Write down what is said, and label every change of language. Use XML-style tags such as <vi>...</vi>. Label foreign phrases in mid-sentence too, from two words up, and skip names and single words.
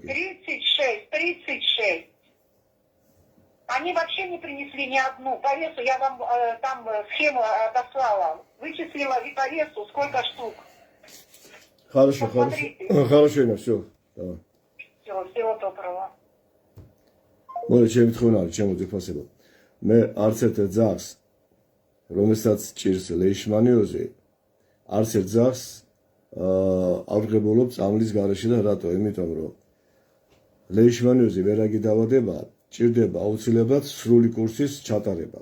<ru>36. Они вообще не принесли ни одну. По весу я вам там схему отослала. Вычислила и по весу сколько штук. Хорошо, Посмотрите. хорошо, Инна, все. Давай. Все, всего доброго.</ru> <ka>მოდი ჩემი თხოვნა არის, ჩემო დიფასებო. მე არც ერთ ძაღს, რომელსაც ჭირს ლეიშმანიოზი, არც ერთ ძაღს ავღებულობ წამლის გარეშე და რატო? იმიტომ რომ ლეიშმანიოზი ვერაგი დავადება, ჭირდება აუცილებლად სრული კურსის ჩატარება.</ka>